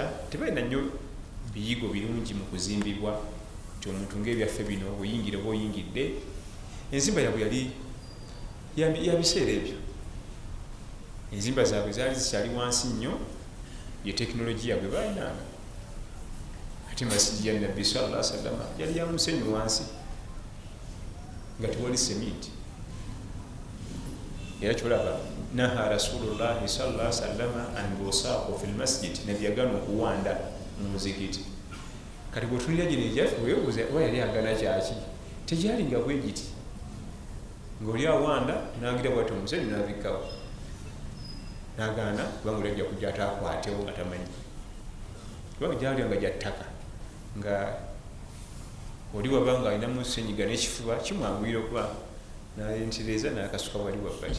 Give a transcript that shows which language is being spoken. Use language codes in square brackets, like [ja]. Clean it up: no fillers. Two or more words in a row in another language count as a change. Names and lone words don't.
[lg] Tebalina nnyo biyigo birungi mu kuzimbibwa nti omuntu ng'ebyaffe bino bweyingira oba oyingidde enzimba yabwe yali ya biseera ebyo enzimba zaabwe zaali zikyali wansi nnyo ye tekinologiya bwe baalinanga ate masijidi ya nabbi [ar] صلى الله عليه وسلم [lg] yali ya musenyu wansi nga tewali semiti era kyolaba [ar] نهى رسول الله صلى الله عليه وسلم عن البصاق في المسجد [lg] nabbi yagana okuwanda mu muzikiti kati bw'otunulira gino egyaffe weebuuza oba yali agana kyaki tegyalinga bwe giti ng'oli awanda n'agira bwati omusenyu n'abikkawo n'agaana kubanga oli ajja kujja ataakwatewo nga tamanyi kubanga gyalya nga gya ttaka nga oli waba nga alinamu senyiga n'ekifuba kimwanguyira okuba nalentereza n'akasuka wali wabbati.